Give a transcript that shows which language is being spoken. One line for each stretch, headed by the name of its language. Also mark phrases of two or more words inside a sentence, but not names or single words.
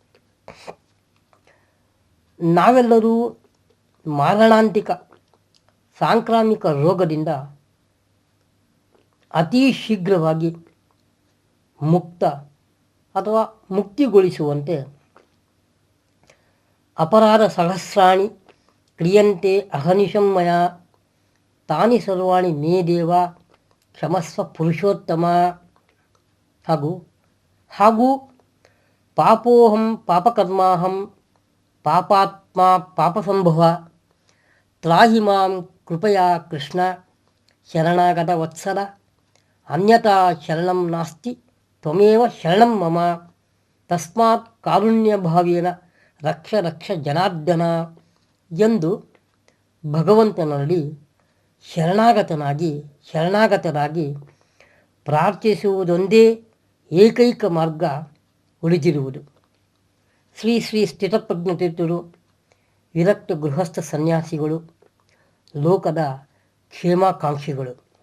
Kannada: ನಾವೆಲ್ಲರೂ ಮಾರಣಾಂತಿಕ ಸಾಂಕ್ರಾಮಿಕ ರೋಗದಿಂದ ಅತಿ ಶೀಘ್ರವಾಗಿ ಮುಕ್ತ ಅಥವಾ ಮುಕ್ತಿಗೊಳಿಸುವಂತೆ
Sanskrit: ಅಪರಾಧ ಸಹಸ್ರಾಣಿ ಕ್ರಿಯಂತೆ ಅಹನಿಶಂ ಮಯಾ ತಾನಿ ಸರ್ವಾಣಿ ಮೇ ದೇವ ಕ್ಷಮಸ್ವ ಪುರುಷೋತ್ತಮ ಹಾಗೂ ಪಾಪೋಹಂ ಪಾಪಕರ್ಮಾಹಂ ಪಾಪಾತ್ಮ ಪಾಪಸಂಭವ ತ್ರಾಹಿ ಮಾಂ ಕೃಪಯಾ ಕೃಷ್ಣ ಶರಣಾಗತ ವತ್ಸಲ ಅನ್ಯತಾ ಶರಣಂ ನಾಸ್ತಿ ತ್ವಮೇವ ಶರಣಂ ಮಮ ತಸ್ಮಾತ್ ಕಾರುಣ್ಯಭಾವೇನ ರಕ್ಷ ರಕ್ಷ ಜನಾರ್ದನ
Kannada: ಎಂದು ಭಗವಂತನಲ್ಲಿ ಶರಣಾಗತರಾಗಿ ಪ್ರಾರ್ಥಿಸುವುದೊಂದೇ ಏಕೈಕ ಮಾರ್ಗ ಉಳಿದಿರುವುದು. ಶ್ರೀ ಶ್ರೀ ಸ್ಥಿತಪ್ರಜ್ಞ ತೀರ್ಥರು ವಿರಕ್ತ ಗೃಹಸ್ಥ ಸನ್ಯಾಸಿಗಳು, ಲೋಕದ ಕ್ಷೇಮಾಕಾಂಕ್ಷಿಗಳು.